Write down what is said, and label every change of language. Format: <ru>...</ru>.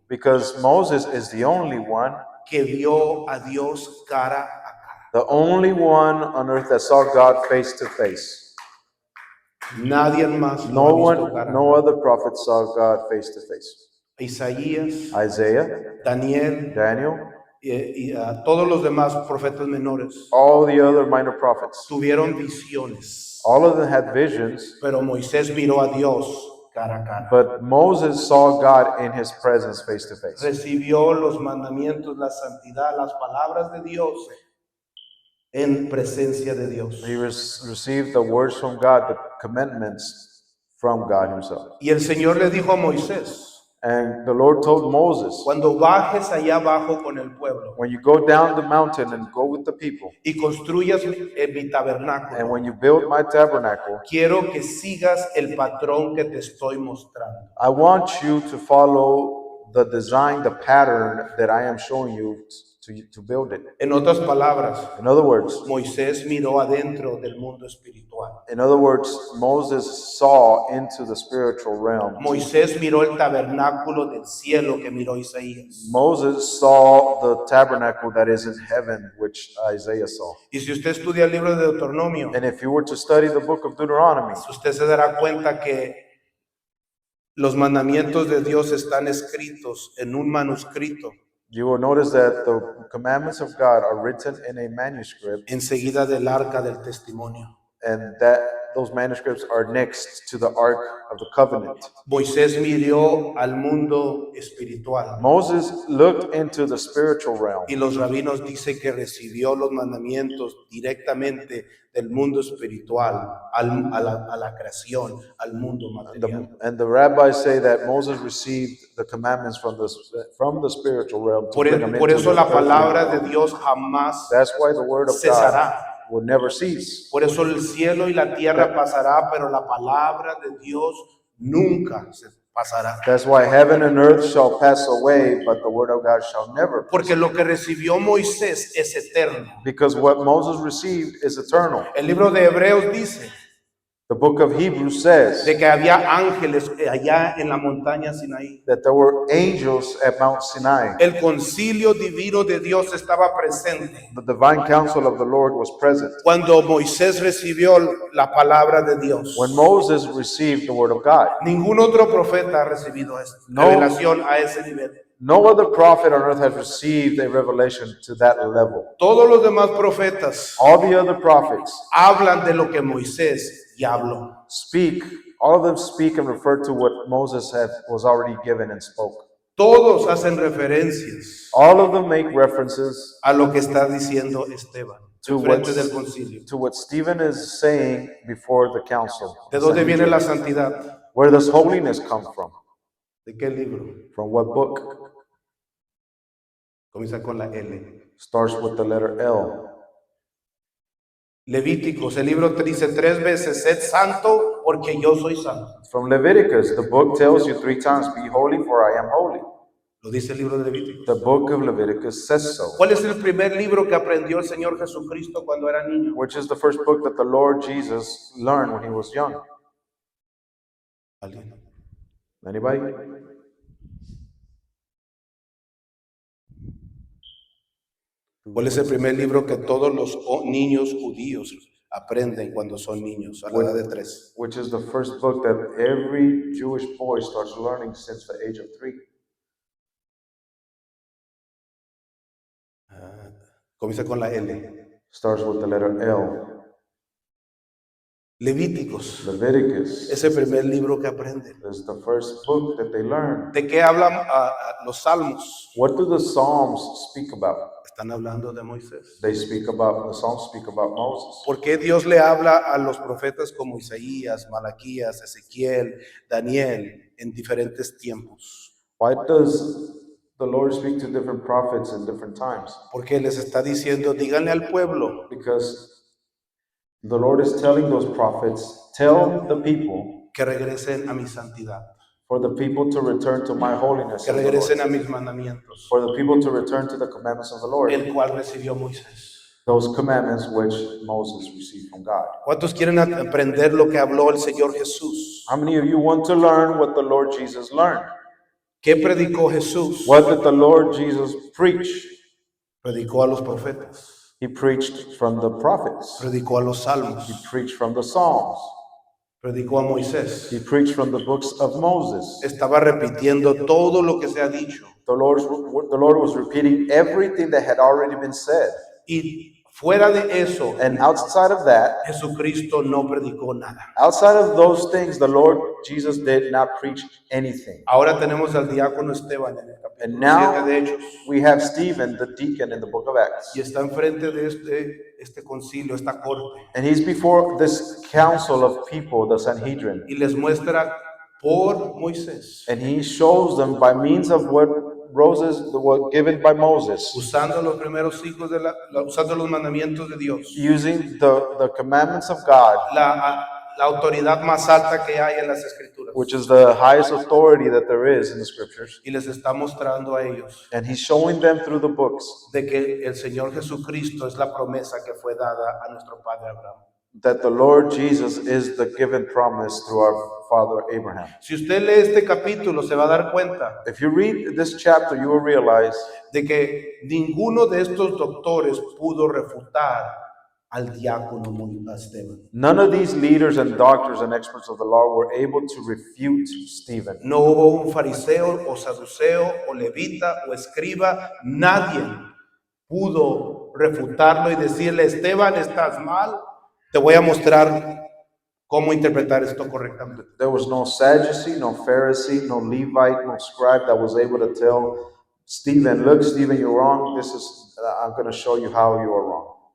<en>Because Moses is the only one,</en> <es>que vio a Dios cara a cara.</es> <en>the only one on earth that saw God face to face.</en> <es>Nadie más lo</es> <en>No</en> <es>ha visto</es> <en>one,</en> <es>cara a</es> <en>no other prophet saw God face to face.</en> <es>Isaías,</es> <en>Isaiah,</en> <es>Daniel</es> <en>Daniel,</en> <es>y todos los demás profetas menores</es> <en>all the other minor prophets,</en> <es>tuvieron visiones,</es> <en>all of them had visions,</en> <es>pero Moisés miró a Dios cara a cara.</es> <en>but Moses saw God in his presence face to face.</en> <es>Recibió los mandamientos, la santidad, las palabras de Dios en presencia de Dios.</es> <en>He received the words from God, the commandments from God himself.</en> <es>Y el Señor le dijo a Moisés,</es> <en>And the Lord told Moses,</en> <es>cuando bajes allá abajo con el pueblo</es> <en>when you go down the mountain and go with the people,</en> <es>y construyas mi</es> <en>and</en> <es>tabernáculo,</es> <en>when you build my tabernacle,</en> <es>quiero que sigas el patrón que te estoy mostrando.</es> <en>I want you to follow the design, the pattern that I am showing you to build it.</en> <es>En otras palabras,</es> <en>In other words,</en> <es>Moisés miró adentro del mundo espiritual.</es> <en>Moses saw into the spiritual realm.</en> <es>Moisés miró el tabernáculo del cielo que miró Isaías.</es> <en>Moses saw the tabernacle that is in heaven, which Isaiah saw.</en> <es>Y si usted estudia el libro de Deuteronomio,</es> <en>And if you were to study the book of Deuteronomy,</en> <es>usted se dará cuenta que los mandamientos de Dios están escritos en un manuscrito</es> <en>you will notice that the commandments of God are written in a manuscript,</en> <es>enseguida del arca del testimonio.</es> <en>and that those manuscripts are next to the Ark of the Covenant.</en> <es>Moisés miró al mundo espiritual</es> <en>Moses looked into the spiritual realm,</en> <es>y los rabinos dicen que recibió los mandamientos directamente del mundo espiritual a la creación, al mundo material.</es> <en>and the rabbis say that Moses received the commandments from the spiritual realm. to bring them</en> <es>Por</es> <en>into</en> <es>eso</es> <en>the</en> <es>la</es> <en>earthly</en> <es>palabra</es> <en>realm.</en> <es>de Dios jamás</es> <en>That's why the word of God</en> <es>cesará.</es> <en>will never cease.</en> <es>Por eso el cielo y la tierra pasará, pero la palabra de Dios nunca se pasará.</es> <en>That's why heaven and earth shall pass away, but the word of God shall never.</en> <es>Porque lo que recibió Moisés es eterno.</es> <en>Because what Moses received is eternal.</en> <es>El libro de Hebreos dice</es> <en>The book of Hebrews says</en> <es>de que había ángeles allá en la montaña Sinaí.</es> <en>that there were angels at Mount Sinai.</en> <es>El concilio divino de Dios estaba presente</es> <en>The divine counsel of the Lord was present.</en> <es>cuando Moisés recibió la palabra de Dios.</es> <en>When Moses received the word of God,</en> <es>Ningún otro profeta ha recibido esto,</es> <en>No.</en> <es>revelación a ese nivel.</es> <en>No other prophet on earth has received a revelation to that level.</en> <es>Todos los demás profetas</es> <en>All the other prophets</en> <es>hablan de lo que Moisés ya habló.</es> <en>speak, all of them speak and refer to what Moses was already given and spoke.</en> <es>Todos hacen referencias</es> <en>All of them make references</en> <es>a lo que está diciendo Esteban</es> <en>to</en> <es>frente del concilio.</es> <en>what Stephen is saying before the council.</en> <es>¿De dónde viene la santidad?</es> <en>Where does holiness come from?</en> <es>¿De qué libro?</es> <en>From what book?</en> <es>Comienza con la L.</es> <en>Starts with the letter L.</en> <es>Levíticos, el libro te dice 3 veces, sed santo porque yo soy santo.</es> <en>From Leviticus, the book tells you 3 times, be holy for I am holy.</en> <es>Lo dice el libro de Levíticos.</es> <en>The book of Leviticus says so.</en> <es>¿Cuál es el primer libro que aprendió el Señor Jesucristo cuando era niño?</es> <en>Which is the first book that the Lord Jesus learned when he was young?</en> <es>¿Alguien?</es> <en>Anybody?</en> <es>¿Cuál es el primer libro que todos los niños judíos aprenden cuando son niños, a la edad de 3?</es> <en>Which is the first book that every Jewish boy starts learning since the age of 3.</en> <es>Comienza con la L.</es> <en>Starts with the letter L.</en> <es>Levíticos</es> <en>Leviticus</en> <es>es el primer libro que aprenden.</es> <en>is the first book that they learn.</en> <es>¿De qué hablan los salmos?</es> <en>What do the Psalms speak about?</en> <es>Están hablando de Moisés.</es> <en>The Psalms speak about Moses.</en> <es>¿Por qué Dios le habla a los profetas como Isaías, Malaquías, Ezequiel, Daniel en diferentes tiempos?</es> <en>Why does the Lord speak to different prophets in different times?</en> <es>Porque les está diciendo, díganle al pueblo</es> <en>Because the Lord is telling those prophets, tell the people,</en> <es>que regresen a mi santidad,</es> <en>for the people to return to my holiness,</en> <es>que regresen a mis mandamientos,</es> <en>for the people to return to the commandments of the Lord,</en> <es>el cual recibió Moisés.</es> <en>those commandments which Moses received from God.</en> <es>¿Cuántos quieren aprender lo que habló el Señor Jesús?</es> <en>How many of you want to learn what the Lord Jesus learned?</en> <es>¿Qué predicó Jesús?</es> <en>What did the Lord Jesus preach?</en> <es>Predicó a los profetas,</es> <en>He preached from the prophets.</en> <es>predicó a los salmos,</es> <en>He preached from the Psalms.</en> <es>predicó a Moisés.</es> <en>He preached from the books of Moses.</en> <es>Estaba repitiendo todo lo que se ha dicho.</es> <en>The Lord was repeating everything that had already been said.</en> <es>Y fuera de eso,</es> <en>And outside of that,</en> <es>Jesucristo no predicó nada.</es> <en>outside of those things, the Lord Jesus did not preach anything.</en> <es>Ahora tenemos al diácono Esteban en el</es> <en>And</en> <es>capítulo 7</es> <en>now</en> <es>de Hechos.</es> <en>we have Stephen, the deacon in the book of Acts.</en> <es>Y está enfrente de este concilio, esta corte.</es> <en>And he's before this council of people, the Sanhedrin.</en> <es>Y les muestra por Moisés,</es> <en>And he shows them by means of what given by Moses,</en> <es>usando los primeros hijos usando los mandamientos de Dios.</es> <en>using the commandments of God,</en> <es>La autoridad más alta que hay en las escrituras.</es> <en>which is the highest authority that there is in the scriptures.</en> <es>Y les está mostrando a ellos</es> <en>And he's showing them through the books</en> <es>de que el Señor Jesucristo es la promesa que fue dada a nuestro padre Abraham.</es> <en>that the Lord Jesus is the given promise through our father Abraham.</en> <es>Si usted lee este capítulo, se va a dar cuenta</es> <en>If you read this chapter, you will realize</en> <es>de que ninguno de estos doctores pudo refutar al diácono Esteban.</es> <en>none of these leaders and doctors and experts of the law were able to refute Stephen.</en> <es>No hubo un fariseo o saduceo o levita o escriba, nadie pudo refutarlo y decirle, Esteban, estás mal, te voy a mostrar cómo interpretar esto correctamente.</es> <en>There was no Sadducee, no Pharisee, no Levite, no scribe that was able to tell Stephen, look, Stephen, you're wrong. I'm going to show you how you are wrong.</en>